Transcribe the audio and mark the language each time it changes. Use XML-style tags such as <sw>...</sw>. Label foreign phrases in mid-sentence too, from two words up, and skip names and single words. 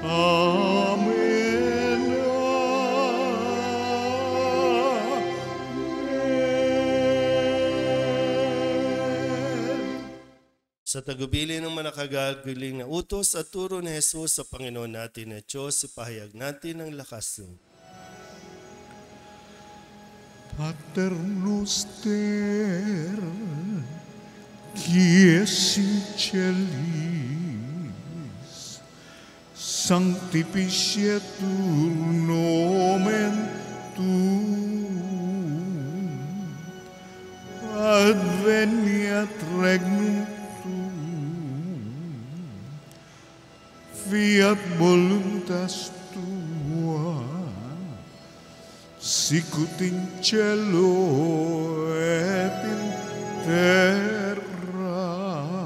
<tl>Amen. Amen. Sa tagubili ng manakagaling na utos at turo ni Jesus sa Panginoon natin na Diyos, ipahayag natin ang lakas ng</tl> <la>Pater noster, qui es in celis, sanctificetur nomen tuum, adveniat regnum tuum, fiat voluntas tua, sicut in cielo et in terra.</la>